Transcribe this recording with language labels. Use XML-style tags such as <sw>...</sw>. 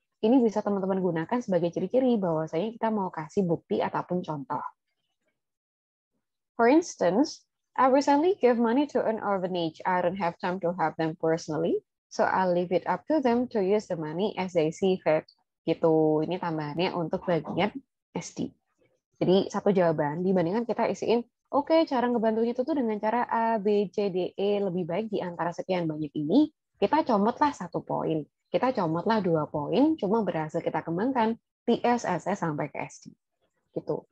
<id>Ini bisa teman-teman gunakan sebagai ciri-ciri bahwasanya kita mau kasih bukti ataupun contoh.</id> <en>For instance, I recently gave money to an orphanage. I don't have time to help them personally, so I'll leave it up to them to use the money as they see fit.</en> <id>Gitu. Ini tambahannya untuk bagian SD. Jadi satu jawaban dibandingkan kita isiin, oke, cara ngebantunya itu tuh dengan cara A, B, C, D, E, lebih baik di antara sekian banyak ini, kita comotlah 1 poin. Kita comotlah 2 poin, cuma berhasil kita kembangkan TS, SS, sampai ke SD. Gitu.</id>